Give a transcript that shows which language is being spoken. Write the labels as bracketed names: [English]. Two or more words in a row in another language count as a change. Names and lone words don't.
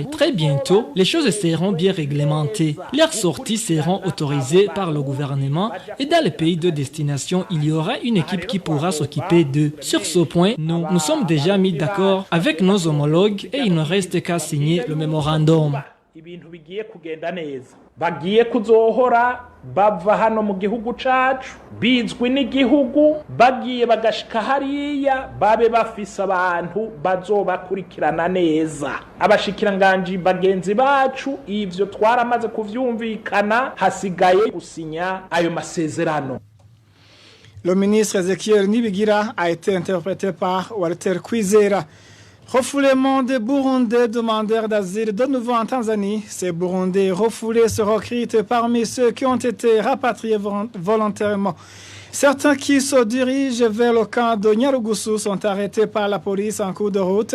[French] Très bientôt, les choses seront bien réglementées. Leurs sorties seront autorisées par le gouvernement et dans les pays de destination, il y aura une équipe qui pourra s'occuper d'eux. Sur ce point, nous sommes déjà mis d'accord avec nos homologues et il ne reste qu'à signer le mémorandum. [Rundi] Ibintu bigiye kugenda neza bagiye kuzohora bava hano mu gihugu cacu bizwi n'igihugu bagiye bagashika hariya babe bafise abantu bazobakurikirana neza abashikiranganji bagenzi bacu ivyo twaramaze kuvyumvikana hasigaye gusinya ayo masezerano. [French] Le ministre Ezekiel Nibigira a été interprété par Walter Kwizera. Refoulement des Burundais demandeurs d'asile de nouveau en Tanzanie. Ces Burundais refoulés se recrutent parmi ceux qui ont été rapatriés volontairement. Certains qui se dirigent vers le camp de Nyarugusu sont arrêtés par la police en cours de route.